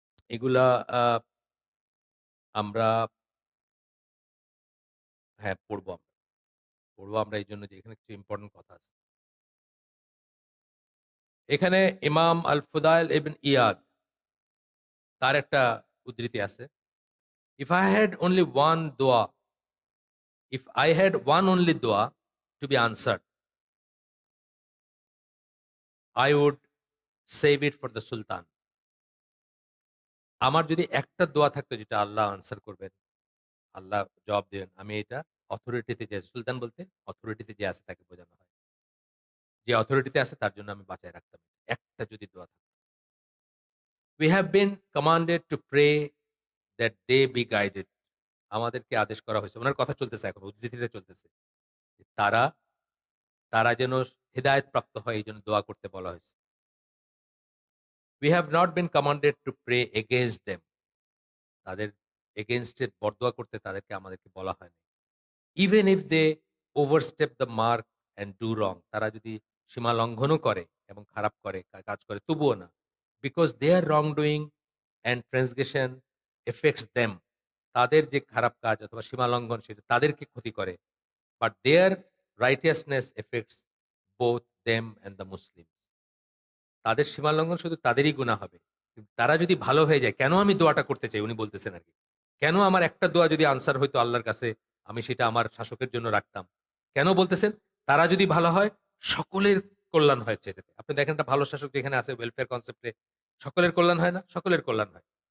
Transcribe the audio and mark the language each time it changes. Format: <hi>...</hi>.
<bn>এগুলা আ আমরা, হ্যাঁ, পড়বো আমরা। পড়বো আমরা এইজন্য যে এখানে কিছু ইম্পোর্টেন্ট কথা আছে। এখানে ইমাম আল ফুদাইল ইবন ইয়াদ, তার একটা উদ্ধৃতি আছে।</bn> <en>"If I had only one dua, if I had one only dua to be answered, I would save it for the Sultan."</en> <bn>আমার যদি একটা দোয়া থাকতো যেটা আল্লাহ আনসার করবেন, আল্লাহ জবাব দিবেন, আমি এটা অথরিটিতে যে সুলতান বলতে অথরিটিতে যে আছে তাকে বোঝানো হয়। যে অথরিটিতে আছে তার জন্য আমি বাঁচায় রাখতাম। একটা যদি দোয়া থাকতো।</bn> <en>"We have been commanded to pray that they be guided."</en> <bn>আমাদেরকে আদেশ করা হয়েছে। উনার কথা চলতেছে এখন, উদ্ধৃতিটা চলতেছে। যে তারা যেন হেদায়েত প্রাপ্ত হয় এইজন্য দোয়া করতে বলা হয়েছে।</bn> <en>"We have not been commanded to pray against them."</en> <bn>তাদের এগেইনস্ট এ বরদোয়া করতে তাদেরকে আমাদেরকে বলা হয়নি।</bn> <en>"Even if they overstep the mark and do wrong."</en> <bn>তারা যদি সীমা লঙ্ঘনও করে এবং খারাপ করে, কাজ করে, তবুও না।</bn> <en>"Because their wrongdoing and transgression affects them."</en> <bn>তাদের যে খারাপ কাজ অথবা সীমা লঙ্ঘন সেটা তাদেরকে ক্ষতি করে।</bn> <en>"But their righteousness affects both them and the Muslims."</en> <bn>তাদের সীমা লঙ্ঘন শুধু তাদেরই গুনাহ হবে। কিন্তু তারা যদি ভালো হয়ে যায়, কেন আমি দোয়াটা করতে চাই উনি বলতেছেন আরকি। কেন আমার একটা দোয়া যদি আনসার হইতো আল্লাহর কাছে, আমি সেটা আমার শাসকের জন্য রাখতাম। কেন বলতেছেন? তারা যদি ভালো হয়, সকলের কল্যাণ হয় সেটাতে। আপনি দেখেন একটা ভালো শাসক যেখানে আছে ওয়েলফেয়ার কনসেপ্ট এ, সকলের কল্যাণ হয় না? সকলের কল্যাণ হয়।</bn>